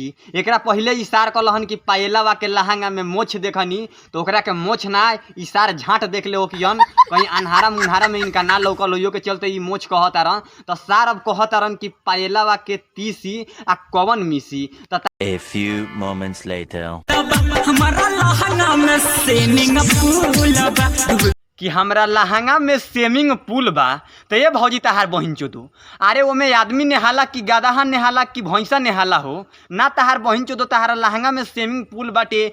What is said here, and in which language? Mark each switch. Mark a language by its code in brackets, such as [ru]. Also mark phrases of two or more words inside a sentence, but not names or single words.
[bho] एकरा पहले इशार कहलन कि पायलवा के लहंगा में मोछ देखनी तो ओकरा के मोछ ना इशार झाँट देख ले ओकियन कहीं अन्हारा मुन्हारा में इनका ना लौकल हो के चलते ई मोछ कहतारन। तो सार अब कहतारन कि पायलवा के तीसी आ कौन मिसी। तो [en] A few moments later [bho] कि हमरा लहंगा में [en] swimming pool [bho] बा। तो ये भौजी तहार बहिन चोदो अरे ओमे आदमी नेहाला कि गादहा नेहाला कि भैंसा नेहाला हो ना तहार बहिन चोदो तहारा लहंगा में [en] swimming pool [bho] बाटे।